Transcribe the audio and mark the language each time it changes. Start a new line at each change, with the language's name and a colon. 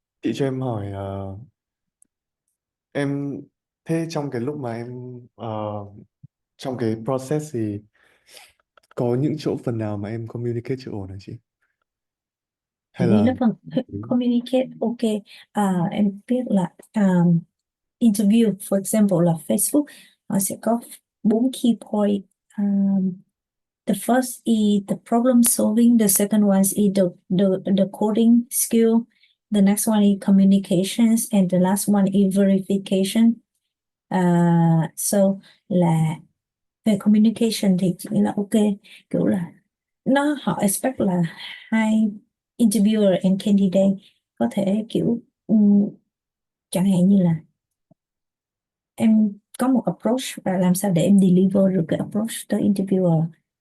Vietnamese: chị cho em hỏi em thế trong cái lúc mà em trong cái process thì có những chỗ phần nào mà em communicate chưa ổn hả chị? Chị Hay nghĩ là là phần communicate ok. Em biết là
English: interview for example
Vietnamese: là Facebook nó sẽ có 4 key point.
English: The first is the problem solving. The second one is the coding skill. The next one is communications, and the last one is verification.
Vietnamese: So là về communication thì chỉ là ok, kiểu là họ expect là hai
English: interviewer and candidate
Vietnamese: có thể kiểu chẳng hạn như là em có một approach và làm sao để em deliver được cái approach tới interviewer